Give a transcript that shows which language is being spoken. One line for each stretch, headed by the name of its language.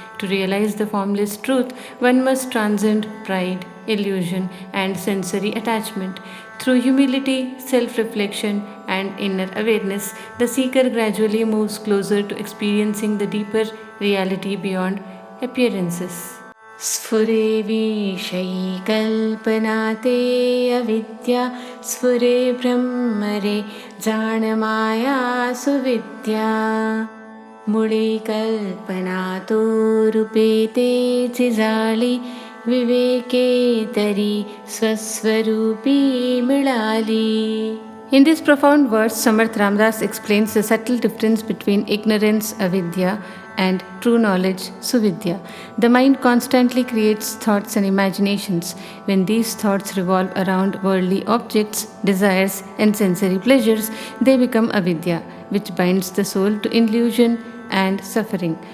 English: To realize the formless truth, one must transcend pride, illusion, and sensory attachment. Through humility, self-reflection, and inner awareness, the seeker gradually moves closer to experiencing the deeper reality beyond appearances.
Marathi: स्फुरे विषयी कल्पना ते अविद्या स्फुरे ब्रह्मरे जाण माया सुविद्या मुळे कल्पना तो रूपे तेची जाळी विवेके तरी स्वस्वरूपी मिळाली.
English: In this profound verse, Samarth Ramdas explains the subtle difference between ignorance, avidya, and true knowledge, suvidya. The mind constantly creates thoughts and imaginations. When these thoughts revolve around worldly objects, desires, and sensory pleasures, they become avidya, which binds the soul to illusion and suffering.